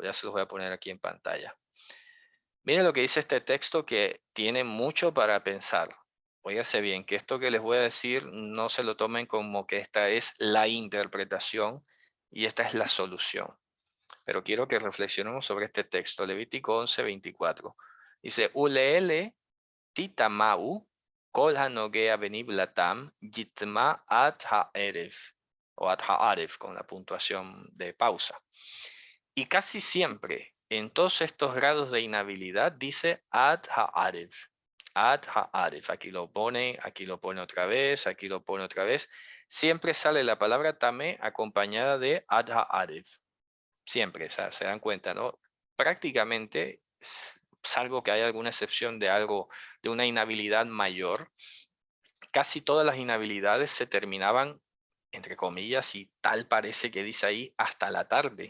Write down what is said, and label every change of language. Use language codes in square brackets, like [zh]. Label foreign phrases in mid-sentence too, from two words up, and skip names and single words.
[es] Ya se los voy a poner aquí en pantalla. Miren lo que dice este texto que tiene mucho para pensar. Óigase bien, que esto que les voy a decir no se lo tomen como que esta es la interpretación y esta es la solución. Pero quiero que reflexionemos sobre este texto, Levítico 11:24. Dice, [he] ולאלה תטמאו כל הנגע בנבלתם יטמא עד הערב, או עד הערב con la puntuación de pausa. [es] Y casi siempre, en todos estos grados de inhabilidad, dice [he] עד הערב. עד הערב. [es] Aquí lo pone otra vez, aquí lo pone otra vez. Siempre sale la palabra tamé acompañada de [he] עד הערב. [es] Siempre, o sea, se dan cuenta, ¿no? Prácticamente, salvo que haya alguna excepción de algo, de una inhabilidad mayor, casi todas las inhabilidades se terminaban, entre comillas, y tal parece que dice ahí, hasta la tarde.